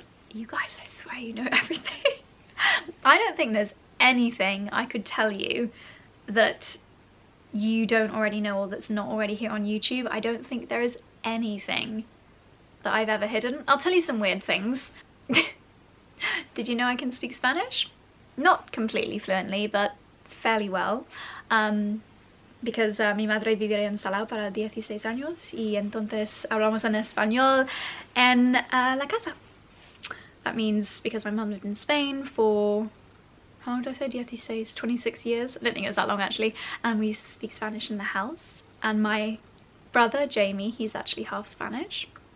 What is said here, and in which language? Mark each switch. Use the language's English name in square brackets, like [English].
[English] You guys, I swear you know everything. I don't think there's anything I could tell you that you don't already know or that's not already here on YouTube. I don't think there is anything that I've ever hidden. I'll tell you some weird things. Did you know I can speak Spanish? Not completely fluently, but fairly well. Because [Spanish] mi madre vivía en Salau para 16 años y entonces hablamos en español en la casa. [English] That means because my mum lived in Spain for, how long did I say, 16, 26 years? I don't think it was that long actually. And we speak Spanish in the house. And my brother, Jamie, he's actually half Spanish.